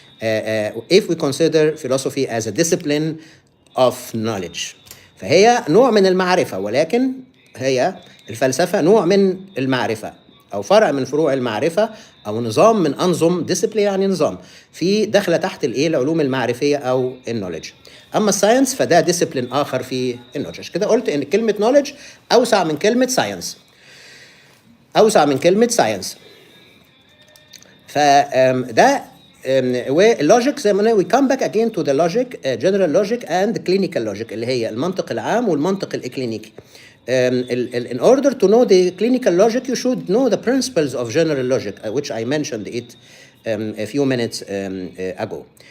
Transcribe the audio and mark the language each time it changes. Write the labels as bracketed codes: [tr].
[en] If we consider philosophy as a discipline of knowledge. [ar] فهي نوع من المعرفة، ولكن هي الفلسفة نوع من المعرفة أو فرع من فروع المعرفة أو نظام من أنظم، discipline يعني نظام، في داخلة تحت العلوم المعرفية أو النوليدج. أما الساينس فده ديسيبلين آخر في النوليدج. كده قلت إن كلمة نوليدج أوسع من كلمة ساينس، أوسع من كلمة ساينس. فده واللوجيك زي ما قلنا [en] we come back again to the logic, general logic and clinical logic [ar] اللي هي المنطق العام والمنطق الإكلينيكي. [en] In order to know the clinical logic, you should know the principles of general logic, which I mentioned it a few minutes ago.